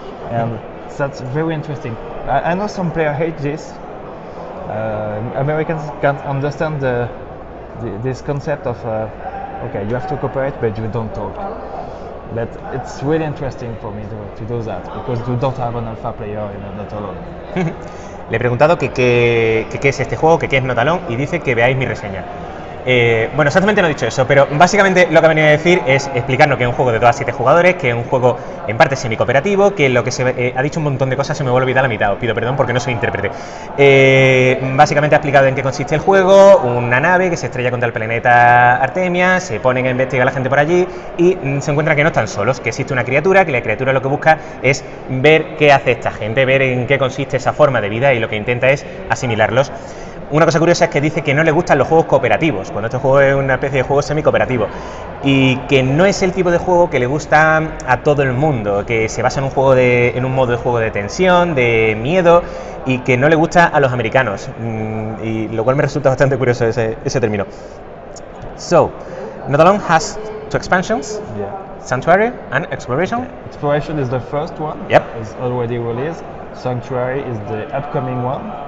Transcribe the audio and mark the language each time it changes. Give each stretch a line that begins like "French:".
English: And that's very interesting. I know some players hate this. Americans can't understand this concept of okay, you have to cooperate, but you don't talk. But it's really interesting for me to do that, because you don't have an alpha player in Not Alone.
Spanish: Le he preguntado que qué es este juego, que qué es Not Alone, y dice que veáis mi reseña. Bueno, exactamente no he dicho eso, pero básicamente lo que ha venido a decir es explicarnos que es un juego de 2 a 7 jugadores, que es un juego en parte semi-cooperativo, que lo que se ha dicho un montón de cosas, se me vuelve a olvidar la mitad, os pido perdón porque no soy intérprete. Básicamente ha explicado en qué consiste el juego, una nave que se estrella contra el planeta Artemia, se ponen a investigar a la gente por allí y se encuentran que no están solos, que existe una criatura, que la criatura lo que busca es ver qué hace esta gente, ver en qué consiste esa forma de vida y lo que intenta es asimilarlos. Una cosa curiosa es que dice que no le gustan los juegos cooperativos, cuando este juego es una especie de juego semi-cooperativo, y que no es el tipo de juego que le gusta a todo el mundo, que se basa en un modo de juego de tensión, de miedo, y que no le gusta a los americanos, y lo cual me resulta bastante curioso ese término.
English: So, Not Alone has 2 expansions, Yeah. Sanctuary and Exploration. Exploration is the first one. Yep. It's already released. Sanctuary is the upcoming one,